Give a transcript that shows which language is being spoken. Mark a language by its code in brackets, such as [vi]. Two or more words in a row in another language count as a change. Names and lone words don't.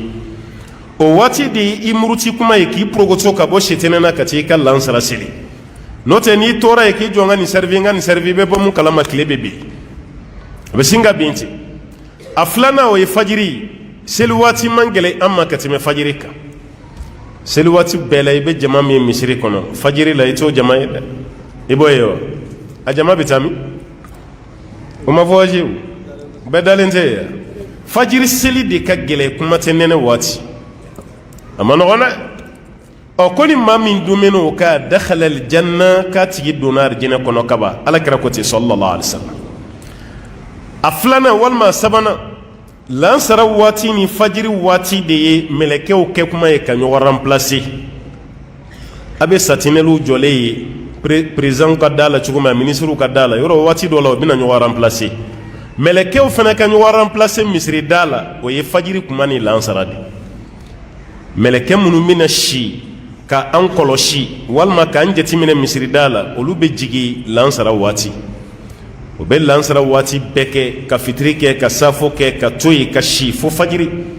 [bm] o waati de i muruti kuma ye k'i porogoto ka bɔ sitɛnɛ na ka t'i ka lansara seli n'o tɛ n'i tora ye k'i jɔ n ka nin servi bɛ bɔ mun kalama tile bɛ bin a bɛ sin ka bin ten a filanan o ye fajiri seli waati man gɛlɛn an ma ka tɛmɛ fajiri kan seli waati bɛɛ la i bɛ jama min misiri kɔnɔ fajiri la i t'o jama ye dɛ i b'o ye wa a jama bɛ taa min o ma fɔ aje o bɛɛ dalen tɛ yan fajiri seli de ka gɛlɛn kuma tɛ nɛnɛ waati a ma nɔgɔn dɛ ɔ ko ni maa min dumuni o ka [ar] دخل الجنة [bm] k'a tigi donna arijinɛ kɔnɔ kaban alakira ko ten [ar] صلى الله عليه وسلم [bm] a filanan walima a sabanan lansara waati ni fajiri waati de ye mɛlɛkɛw kɛ kuma ye ka ɲɔgɔn remplacer a bɛ satinɛliw jɔlen ye président ka da la cogo min ministre ka da la yɔrɔ waati dɔ la o bɛna ɲɔgɔn remplacer mɛlɛkɛw fana ka ɲɔgɔn remplacer misiri da la o ye fajiri kuma ni lansara de mɛlɛkɛ minnu bɛna si ka an kɔlɔsi walima k'an jateminɛ misiri da la olu bɛ jigin lansara waati o bɛ lansara waati bɛɛ kɛ ka fitiri kɛ ka safo kɛ ka to yen ka si fo fajiri